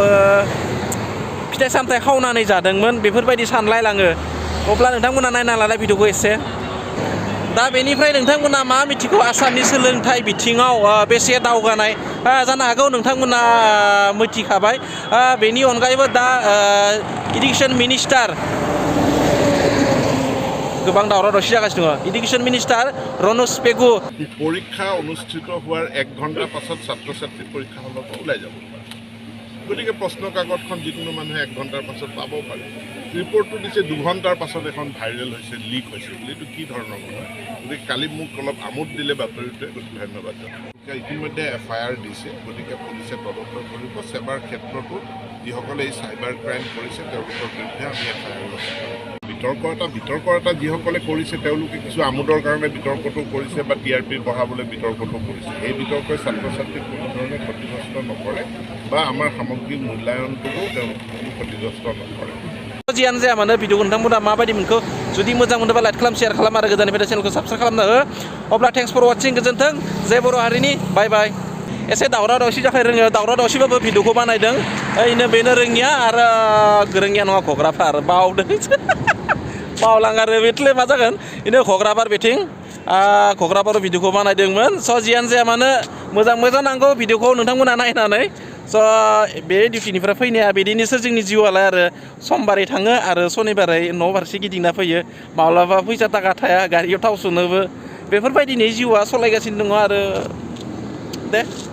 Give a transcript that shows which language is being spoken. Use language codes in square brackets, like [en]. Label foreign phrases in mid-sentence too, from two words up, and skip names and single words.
[brx] फिथाइ सामथाइ खावनानै जादोंमोन बेफोरबायदि सानलायलाङो अब्ला नोंथांमोना नायना लानाय भिडिअ'खौ एसे दा बेनिफ्राय नोंथांमोना मा मिथिगौ आसामनि सोलोंथाइ बिथिङाव बेसे दावगानाय जानो हागौ नोंथांमोना मिथिखाबाय बेनि अनगायैबो दा [en] education minister [brx] गोबां दावराव दावसि जागासिनो दङ [en] education minister [brx] रनज पेगु [as] পৰীক্ষা অনুষ্ঠিত হোৱাৰ 1 ঘণ্টাৰ পাছত ছাত্ৰ ছাত্ৰী পৰীক্ষা হলৰ পৰা ওলাই যাব গতিকে প্ৰশ্ন কাকতখন যিকোনো মানুহে 1 ঘণ্টাৰ পাছত পাব পাৰে ৰিপৰ্টটো দিছে 2 ঘণ্টাৰ পাছত এখন ভাইৰেল হৈছে লিক হৈছে বুলি এইটো কি ধৰণৰ কথা গতিকে কালি মোক অলপ আমোদ দিলে বাতৰিটোৱে গতিকে ধন্যবাদ ইতিমধ্যে FIR দিছে গতিকে পুলিচে তদন্ত কৰিব সেৱাৰ ক্ষেত্ৰতো যিসকলে এই [en] cyber crime [as] কৰিছে তেওঁলোকৰ বিৰুদ্ধে আমি FIR লৈছোঁ বিতৰ্ক এটা যিসকলে কৰিছে তেওঁলোকে কিছু আমোদৰ কাৰণে বিতৰ্কটো কৰিছে বা TRP বঢ়াবলৈ বিতৰ্কটো কৰিছে এই বিতৰ্কই ছাত্ৰ ছাত্ৰীক কোনো ধৰণে ক্ষতিগ্ৰস্ত নকৰে বা আমাৰ সামগ্ৰিক মূল্যায়নটোও তেওঁলোকে কোনো ক্ষতিগ্ৰস্ত নকৰে [brx] जियानो जाया मानो भिडिअखौ नोंथांमोना माबायदि मोनखो जुदि मोजां मोनोबा लाइक खालाम शेयार खालाम आरो गोजाननिफ्राय चेनेलखौ साबस्क्राइब खालामना हो अब्ला [en] thanks for watching [brx] गोजोन्थों जय बर' हारिनि बाय बाय एसे दावराव दावसि जाखायो रोङो दावराव दावसिबाबो भिडिअखौ बानायदों ओरैनो बेनो रोङिया आरो गोरोङिया नङा घग्राफार बावदों बावलां आरो बेथले मा जागोन बेनो घग्राबार बिथिं घग्राबार भिडिअखौ बानायदोंमोन स' जियानो जाया मानो मोजां नांगौ भिडिअखौ नोंथांमोना नायनानै स' बे डिउटिनिफ्राय फैनाया बिदिनोसो जोंनि जिउआलाय आरो समबारै थाङो आरो शनिबारै न' फारसे गिदिंना फैयो माब्लाबा फैसा थाखा थाया गारियाव थाव सोनोबो बेफोरबायदिनो जिउआ सलायगासिनो दङ आरो दे